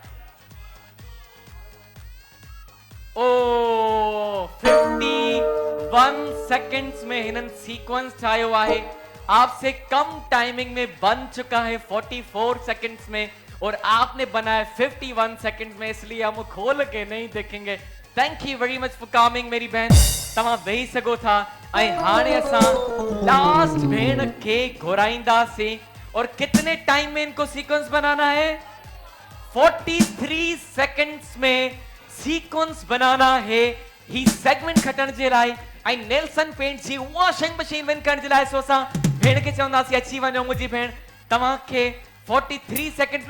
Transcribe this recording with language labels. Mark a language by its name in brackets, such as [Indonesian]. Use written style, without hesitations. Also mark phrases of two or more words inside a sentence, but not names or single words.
[Sindhi] ओ 51 सेकंड्स में हिनन सीक्वेंस ठाहियो आहे। [Hindi] आपसे कम टाइमिंग में बन चुका है 44 सेकंड्स में और आपने बनाया 51 सेकंड्स में, इसलिए हम खोल के नहीं देखेंगे। [English] thank you very much for coming [Sindhi] मेरी बहन। तव्हां वेही सघो था ऐं हाणे असां लास्ट भेण खे घुराईंदासीं [Hindi] और कितने टाइम में इनको सीक्वेंस बनाना है? [Sindhi] 43 [Hindi] सेकंड्स में सीक्वेंस बनाना है [Sindhi] ही सेगमेंट खटण जे लाइ ऐं नेल्सन पेंट जी वॉशिंग मशीन विन करण जे लाइ। सो असां भेण खे चवंदासीं अची वञो मुंहिंजी भेण, तव्हांखे 43 सेकंड में।